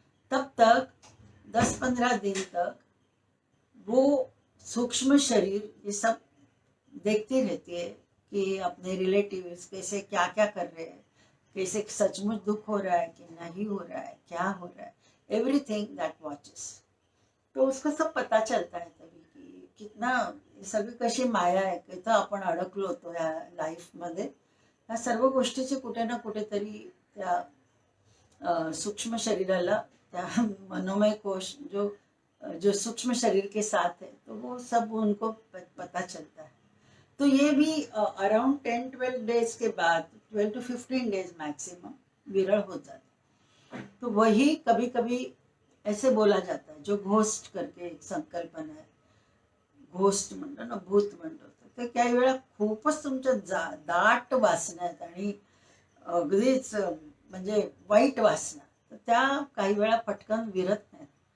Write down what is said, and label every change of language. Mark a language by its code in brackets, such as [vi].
[hi] तब तक 10-15 दिन तक वो सूक्ष्म शरीर ये सब देखती रहती है कि अपने रिलेटिव्स कैसे क्या क्या कर रहे हैं, कैसे सचमुच दुख हो रहा है कि नहीं हो रहा है, क्या हो रहा है, [en] Everything that watches. [hi] तो उसको सब पता चलता है तभी की कितना [mr] सगळी कशी माया आहे, किती आपण अडकलो होतो या लाईफमध्ये। ह्या सर्व गोष्टीचे कुठे ना कुठेतरी त्या सूक्ष्म शरीराला, त्या मनोमय कोश [hi] जो जो सूक्ष्म शरीर के साथ है, तो वो सब उनको पता चलता है। तो ये भी अराउंड 10-12 डेज के बाद, 12 to 15 डेज मैक्सिमम विरल हो जाता है। तो वही कभी कभी ऐसे बोला जाता है, जो घोस्ट करके एक संकल्पना है, [mr] घोस्ट म्हणतो ना, भूत म्हणतो, तर काही वेळा खूपच तुमच्या दाट वासना आहेत आणि अगदीच म्हणजे वाईट वासना, तर त्या काही वेळा पटकन विरत नाहीत।